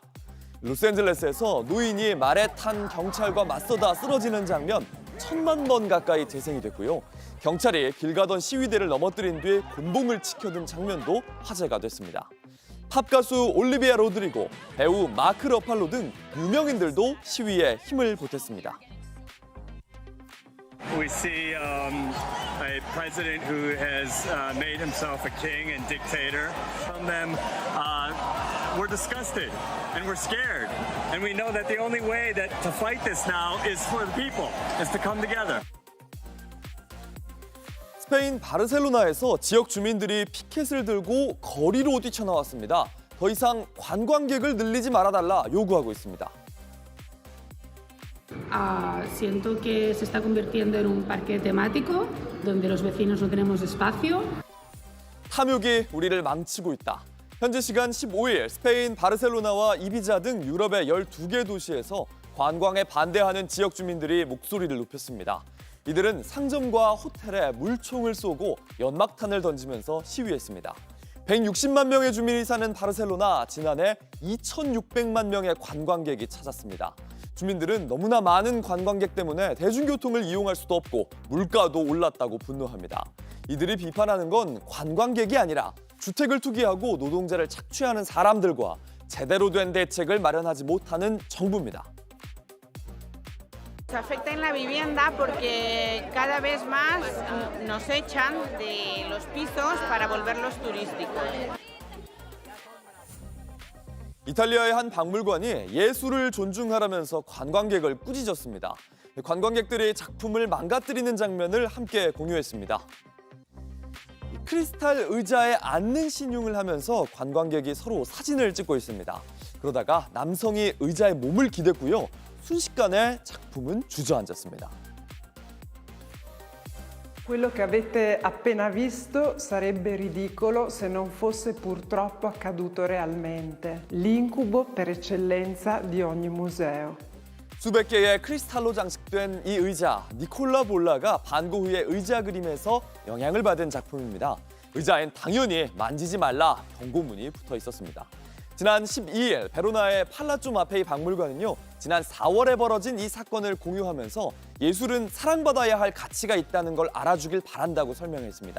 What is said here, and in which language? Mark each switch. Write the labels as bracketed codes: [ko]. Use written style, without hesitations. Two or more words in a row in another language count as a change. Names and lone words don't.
[ko] 로스앤젤레스에서 노인이 말에 탄 경찰과 맞서다 쓰러지는 장면 1000만 번 가까이 재생이 됐고요. 경찰이 길 가던 시위대를 넘어뜨린 뒤 곤봉을 치켜든 장면도 화제가 됐습니다. 팝가수 올리비아 로드리고, 배우 마크 러팔로 등 유명인들도 시위에 힘을 보탰습니다. [en] We see a president who has made himself a king and dictator. From them, we're disgusted and we're scared. And we know that the only way that to fight this now is for the people, is to come together. [ko] 스페인 바르셀로나에서 지역 주민들이 피켓을 들고 거리로 뛰쳐나왔습니다. 더 이상 관광객을 늘리지 말아달라 요구하고 있습니다. [es] Siento que se está convirtiendo en un parque temático donde los vecinos no tenemos espacio. [ko] 탐욕이 우리를 망치고 있다. 현지 시간 15일 스페인 바르셀로나와 이비자 등 유럽의 12개 도시에서 관광에 반대하는 지역 주민들이 목소리를 높였습니다. 이들은 상점과 호텔에 물총을 쏘고 연막탄을 던지면서 시위했습니다. 160만 명의 주민이 사는 바르셀로나, 지난해 2,600만 명의 관광객이 찾았습니다. 주민들은 너무나 많은 관광객 때문에 대중교통을 이용할 수도 없고 물가도 올랐다고 분노합니다. 이들이 비판하는 건 관광객이 아니라 주택을 투기하고 노동자를 착취하는 사람들과 제대로 된 대책을 마련하지 못하는 정부입니다. [es] Se afecta en la vivienda porque cada vez más nos echan de los pisos para volverlos turísticos. [ko] 이탈리아의 한 박물관이 예술을 존중하라면서 관광객을 꾸짖었습니다. 관광객들이 작품을 망가뜨리는 장면을 함께 공유했습니다. 크리스탈 의자에 앉는 신용을 하면서 관광객이 서로 사진을 찍고 있습니다. 그러다가 남성이 의자에 몸을 기댔고요. 순식간에 작품은 주저앉았습니다. [it] Quello che avete appena visto sarebbe ridicolo se non fosse purtroppo accaduto realmente. L'incubo per eccellenza di ogni museo. [ko] 수백 개의 크리스탈로 장식된 이 의자, 니콜라 볼라가 반고 후의 의자 그림에서 영향을 받은 작품입니다. 의자엔 당연히 만지지 말라 경고문이 붙어 있었습니다. 지난 12일 베로나의 팔라조 마페이 박물관은요, 지난 4월에 벌어진 이 사건을 공유하면서 예술은 사랑받아야 할 가치가 있다는 걸 알아주길 바란다고 설명했습니다.